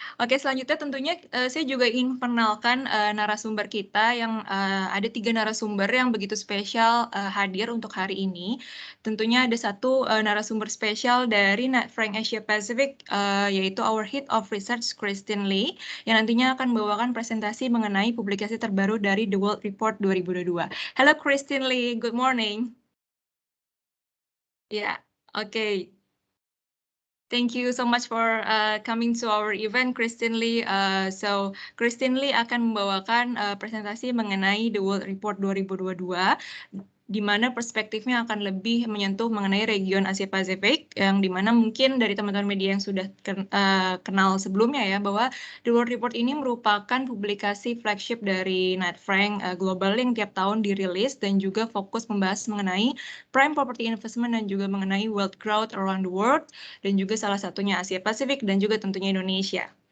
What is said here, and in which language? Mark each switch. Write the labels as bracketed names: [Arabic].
[Indonesian] Oke, selanjutnya tentunya saya juga ingin memperkenalkan narasumber kita yang ada 3 narasumber yang begitu spesial hadir untuk hari ini. Tentunya ada satu narasumber spesial dari Frank Asia Pacific yaitu [English] our Head of Research [Indonesian] Christine Lee yang nantinya akan membawakan presentasi mengenai publikasi terbaru dari The World Report 2022. [English] Halo Christine Lee, good morning. Ya, oke. Thank you so much for coming to our event, Christine Lee. [Indonesian] So, Christine Lee akan membawakan presentasi mengenai The World Report 2022, di mana perspektifnya akan lebih menyentuh mengenai region Asia Pasifik, yang di mana mungkin dari teman-teman media yang sudah kenal sebelumnya ya, bahwa The World Report ini merupakan publikasi flagship dari Knight Frank Global yang tiap tahun dirilis dan juga fokus membahas mengenai prime property investment dan juga mengenai [English] wealth growth around the world, [Indonesian] dan juga salah satunya Asia Pasifik dan juga tentunya Indonesia.